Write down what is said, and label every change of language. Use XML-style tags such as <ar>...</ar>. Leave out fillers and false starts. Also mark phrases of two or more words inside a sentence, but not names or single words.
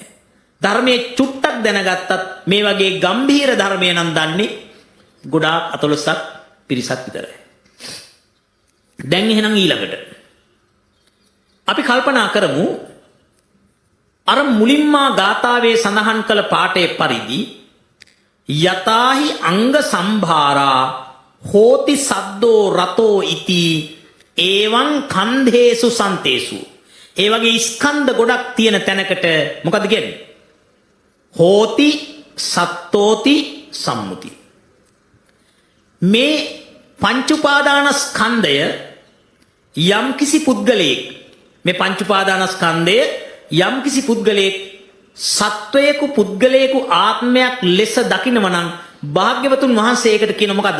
<si>ධර්මයේ චුට්ටක් දැනගත්තත් මේ වගේ ගම්භීර ධර්මය නම් දන්නේ ගොඩාක් 14ක් පිරිසක් විතරයි. දැන් එහෙනම් ඊළඟට අපි කල්පනා කරමු අර මුලින්මා ගාථාවේ සඳහන් කළ පාඨයේ පරිදි</si> <pi>යතාහි අංග සම්භාරා හෝති සද්දෝ රතෝ ඉති ඒවං කන්දේසු සන්තේසු.</pi> <si>ඒ වගේ ස්කන්ධ ගොඩක් තියෙන තැනකට මොකද කියන්නේ?</si> <pi>හෝති සත්තෝති සම්මුති.</pi> <si>මේ පංච උපාදානස්කන්ධය යම්කිසි පුද්ගලයෙක් මේ පංච උපාදානස්කන්ධය යම්කිසි පුද්ගලයෙක් සත්වයක පුද්ගලයෙකු ආත්මයක් ලෙස දකිනවා නම් භාග්‍යවතුන් වහන්සේ ඒකට කියන මොකද්ද?</si>